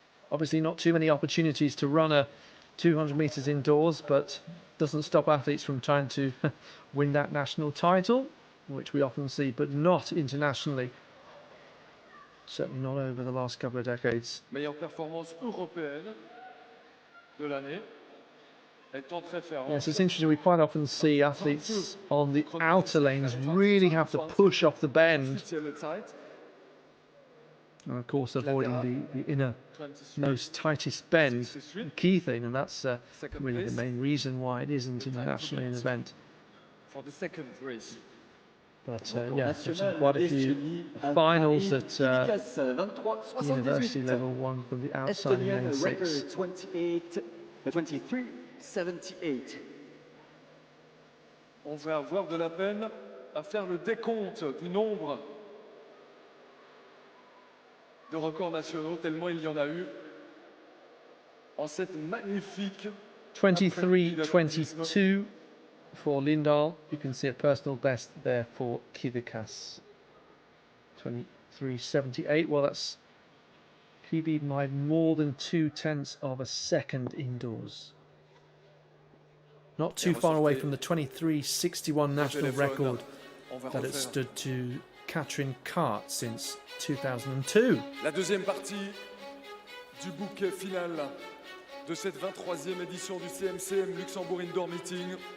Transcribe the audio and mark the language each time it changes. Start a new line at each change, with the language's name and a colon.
English: Obviously not too many opportunities to run a 200 metres indoors, but doesn't stop athletes from trying to win that national title, which we often see, but not internationally. Certainly not over the last couple of decades.
French: Meilleure performance européenne de l'année.
English: Yes, it's interesting. We quite often see athletes on the outer lanes really have to push off the bend. And of course, avoiding the innermost tightest bend, the key thing, and that's really the main reason why it isn't internationally an event. For the second race. But yeah, quite a few finals at university level, one from the outside lane 6. 23.78.
French: On va avoir de la peine à faire le décompte du nombre de records nationaux, tellement il y en a eu en cette magnifique
English: 23.22 for Lindahl. You can see a personal best there for Kivikas. 23.78. Well, that's PB by more than 0.2 of a second indoors. Not too far away from the 23.61 national record that it stood to Catherine Cart since 2002.
French: La deuxième partie du bouquet final de cette 23e édition du CMCM Luxembourg Indoor Meeting.